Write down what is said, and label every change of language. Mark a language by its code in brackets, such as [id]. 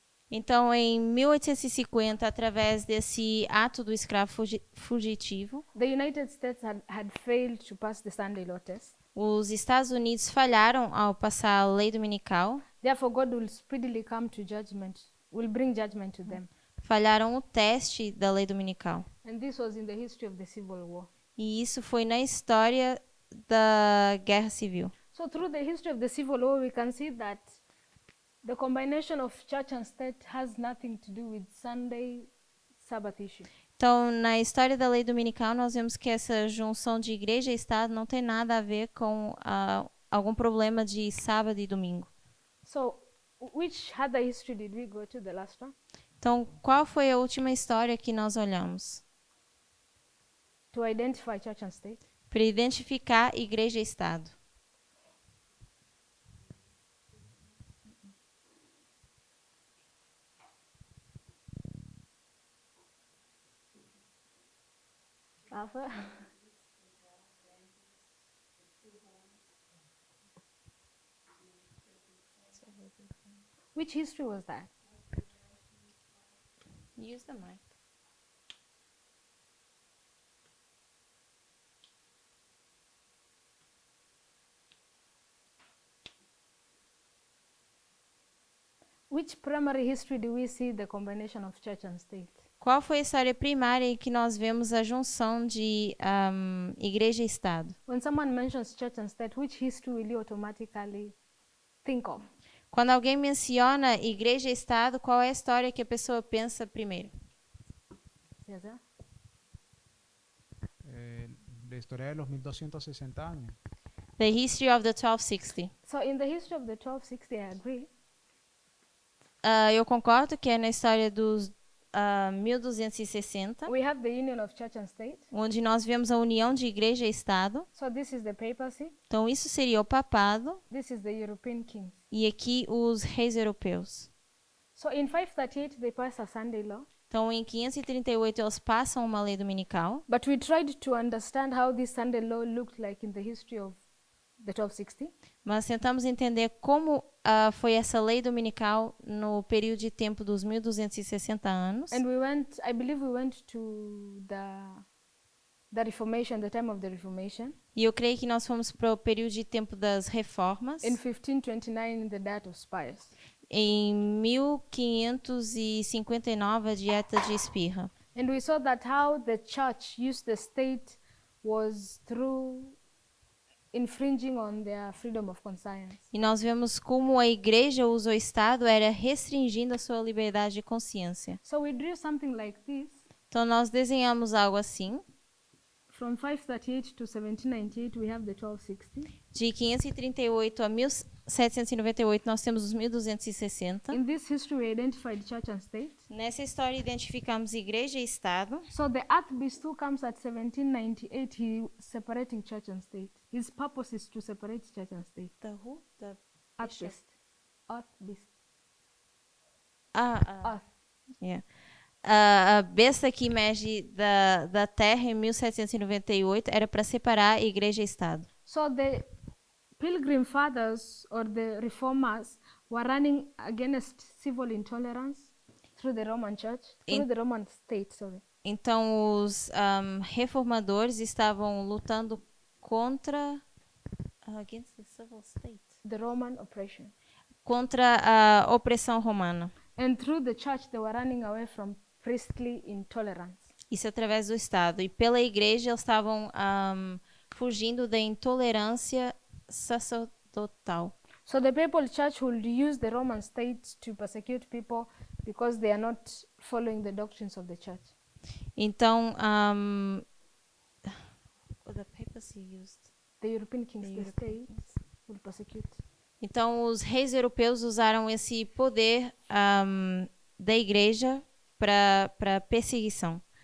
[pt] Então, em 1850, através desse ato do escravo fugitivo, [en] the United States had failed to pass the Sunday Law test. [pt] os Estados Unidos falharam ao passar a lei dominical, [en] Therefore, God will speedily come to judgment, will bring judgment to them. [pt] falharam o teste da lei dominical. [en] And this was in the history of the Civil War. [pt] E isso foi na história da Guerra Civil. [en] So through the history of the Civil War, we can see that the combination of church and state has nothing to do with Sunday Sabbath issue. [pt] Então, na história da lei dominical, nós vemos que essa junção de igreja e Estado não tem nada a ver com algum problema de sábado e domingo. [en] So which other history did we go to, the last one? [pt] Então, qual foi a última história que nós olhamos? [en] To identify church and state. [pt] Para identificar igreja e Estado. [en] Alpha? Which history was that? Use the mic. Which primary history do we see the combination of church and state? Qual foi a história primária em que nós vemos a junção de igreja e Estado? When someone mentions church and state, which history will you automatically think of? Quando alguém menciona igreja e Estado, qual é a história que a pessoa pensa primeiro? Yes, yeah? [es] La historia de los 1260 años. [en] The history of the 1260. So in the history of the 1260, I agree. [pt] Eu concordo que é na história dos 1260, [en] We have the union of church and state. [pt] onde nós vemos a união de igreja e Estado. [en] So this is the papacy. [pt] Então, isso seria o papado [en] This is the European kings. [pt] e aqui os reis europeus. [en] So in 538, they passed a Sunday law. [pt] Então, em 538, eles passam uma lei dominical. [en] But we tried to understand how this Sunday law looked like in the history of the 1260. [pt] Mas tentamos entender como foi essa lei dominical no período de tempo dos 1260 anos. [en] And we went, I believe we went to the Reformation, the time of the Reformation. [pt] E eu creio que nós fomos para o período de tempo das reformas, [en] In 1529, in the Diet of Spires. [pt] em 1559, a Dieta de Espirra. [en] And we saw that how the church used the state was through infringing on their freedom of conscience. [pt] E nós vemos como a igreja usa o Estado era restringindo a sua liberdade de consciência. [en] So we drew something like this. [pt] Então, nós desenhamos algo assim. [en] From 538 to 1798, we have the 1260. [pt] De 538 a 1798, nós temos os 1260. [en] In this history, we identified church and state. [pt] Nessa história, identificamos igreja e Estado. [en] So the Archbeast who comes at 1798, he separating church and state. His purpose is to separate church and state. Archbeast. Archbeast. Earth. Yeah. [pt] A besta que emerge da terra em 1798 era para separar igreja e Estado. [en] So the Pilgrim Fathers or the Reformers were running against civil intolerance through the Roman Church, through the Roman state, sorry. [pt] Então, os reformadores estavam lutando contra [en] against the civil state, The Roman oppression. [pt] contra a opressão romana. [en] And through the church, they were running away from priestly intolerance. [pt] Isso através do Estado. E pela igreja, eles estavam fugindo da intolerância sacerdotal. [en] So the papal church would use the Roman state to persecute people because they are not following the doctrines of the church. Então, the papacy used. The European kings, the state, will persecute. [pt] Então, os reis europeus usaram esse poder da igreja para perseguição.